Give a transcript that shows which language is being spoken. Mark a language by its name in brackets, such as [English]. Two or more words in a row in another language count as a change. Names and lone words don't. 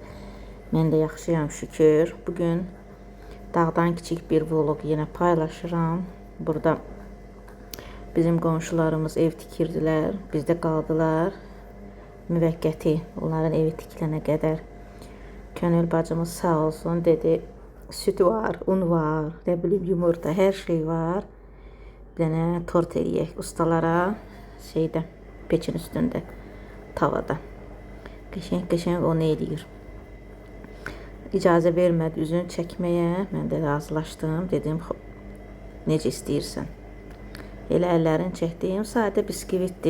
[Azerbaijani] Mən də yaxşıyam şükür. Bugün dağdan kiçik bir vlog yenə paylaşıram. Burada bizim qonşularımız ev tikirdilər, bizdə qaldılar. Müvəqqəti onların evi tikilənə qədər. Könül bacımız sağ olsun dedi. Süt var, un var, [Turkish] ne bileyim [Azerbaijani] yumurta, her şey var. Bir dənə tort eləyək ustalara şeydə, peçin üstündə, tavada. Qəşəng onu eləyir. İcazə vermədi üzünü çəkməyə. Mən də razılaşdım. Dedim, necə istəyirsən. Elə əllərini çəkdim. Sadə biskvitdir.